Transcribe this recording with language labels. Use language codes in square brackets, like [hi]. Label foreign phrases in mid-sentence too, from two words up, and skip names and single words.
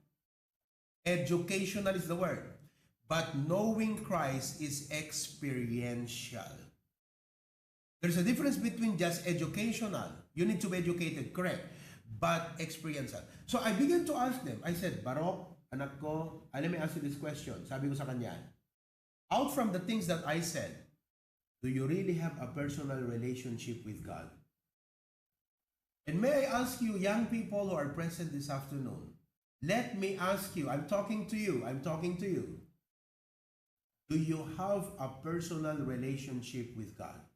[en] Educational is the word. But knowing Christ is experiential. There's a difference between just educational. You need to be educated, correct. But experiential. So I began to ask them. I said, [tl] Barok, anak ko, [en] let me ask you this question. [tl] Sabi ko sa kanya, [en] out from the things that I said, do you really have a personal relationship with God? And may I ask you, young people who are present this afternoon, Let me ask you, I'm talking to you, I'm talking to you. Do you have a personal relationship with God?